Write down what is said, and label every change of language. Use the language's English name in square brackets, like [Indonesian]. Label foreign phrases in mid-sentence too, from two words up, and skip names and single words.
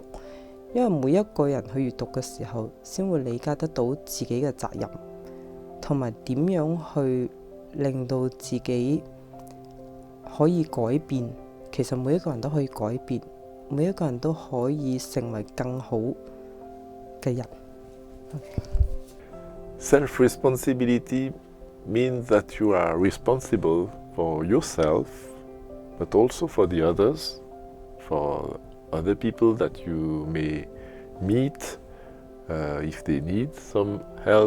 [Cantonese] 因為每一個人去閱讀嘅時候，先會理解得到自己嘅責任，同埋點樣去令到自己可以改變。其實每一個人都可以改變，每一個人都可以成為更好嘅人。 [English] Self-responsibility means that you are responsible for yourself, but also for the others, for other people that you may meet if they need some help.